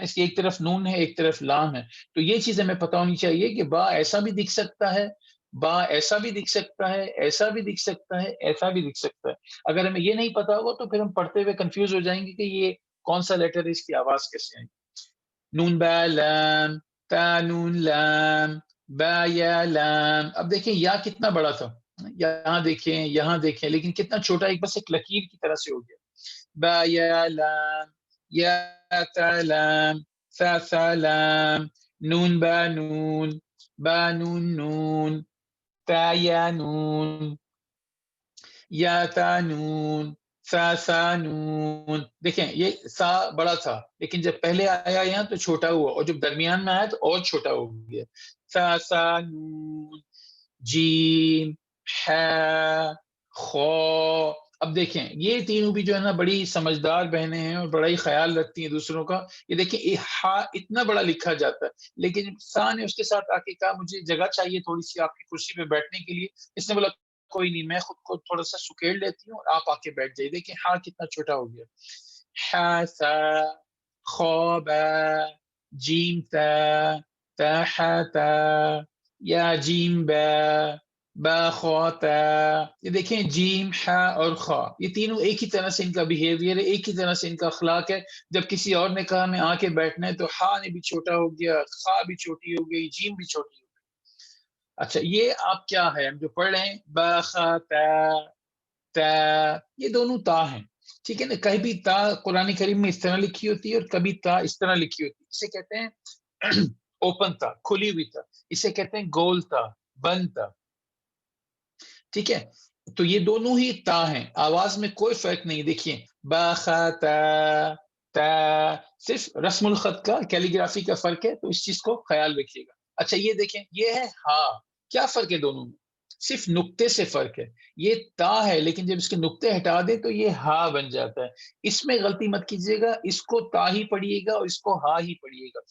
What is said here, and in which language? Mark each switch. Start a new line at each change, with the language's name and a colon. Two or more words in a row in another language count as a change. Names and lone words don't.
Urdu: اس کی ایک طرف نون ہے, ایک طرف لام ہے. تو یہ چیز ہمیں پتہ ہونی چاہیے کہ با ایسا بھی دکھ سکتا ہے, با ایسا بھی دکھ سکتا ہے, ایسا بھی دکھ سکتا ہے, ایسا بھی دکھ سکتا ہے. اگر ہمیں یہ نہیں پتا ہوگا تو پھر ہم پڑھتے ہوئے کنفیوز ہو جائیں گے کہ یہ کون سا لیٹر ہے, اس کی آواز کیسے آئے. نون با لام, تا نون لام, با یا لام. اب دیکھیں یا کتنا بڑا تھا, یہاں دیکھیں لیکن کتنا چھوٹا, ایک بس ایک لکیر کی طرح سے ہو گیا. با یا لام, یا تا لام, ثا لام, نون با نون, با نون نون, تا یا نون، یا تا نون، سا نون. دیکھیں یہ سا بڑا تھا لیکن جب پہلے آیا یہاں تو چھوٹا ہوا، اور جب درمیان میں آیا تو اور چھوٹا ہو گیا. سا نون، جیم، ح، خو. اب دیکھیں یہ تینوں بھی جو ہے نا بڑی سمجھدار بہنیں ہیں اور بڑا ہی خیال رکھتی ہیں دوسروں کا. یہ دیکھیں یہ ہا اتنا بڑا لکھا جاتا ہے لیکن سا نے اس کے ساتھ آ کے کہا مجھے جگہ چاہیے تھوڑی سی آپ کی کرسی پہ بیٹھنے کے لیے. اس نے بولا کوئی نہیں، میں خود کو تھوڑا سا سکیڑ لیتی ہوں اور آپ آ کے بیٹھ جائیے. دیکھیں ہا کتنا چھوٹا ہو گیا. ح سا، خو با، جیم تا، تا ح تا، یا جیم با، با خو تا. یہ دیکھیں جیم، ح اور خا یہ تینوں ایک ہی طرح سے ان کا بیہیویئر ہے، ایک ہی طرح سے ان کا اخلاق ہے. جب کسی اور نے کہا میں آ کے بیٹھنا ہے تو ہا نے بھی چھوٹا ہو گیا، خا بھی چھوٹی ہو گئی، جیم بھی چھوٹی ہو گئی. اچھا یہ آپ کیا ہے ہم جو پڑھ رہے ہیں با خا تا، تا، یہ دونوں تا ہیں. ٹھیک ہے نا. کہیں بھی تا قرآن کریم میں اس طرح لکھی ہوتی ہے اور کبھی تا اس طرح لکھی ہوتی ہے. اسے کہتے ہیں اوپن تا، کھلی ہوئی تا. اسے کہتے ہیں گول تا، بند تا. ٹھیک ہے. تو یہ دونوں ہی تا ہیں، آواز میں کوئی فرق نہیں. دیکھیے با خا تا، تا، صرف رسم الخط کا کیلیگرافی کا فرق ہے، تو اس چیز کو خیال رکھیے گا. اچھا یہ دیکھیں یہ ہے ہا. کیا فرق ہے دونوں میں؟ صرف نقطے سے فرق ہے. یہ تا ہے لیکن جب اس کے نقطے ہٹا دیں تو یہ ہا بن جاتا ہے. اس میں غلطی مت کیجیے گا، اس کو تا ہی پڑھیے گا اور اس کو ہا ہی پڑھیے گا.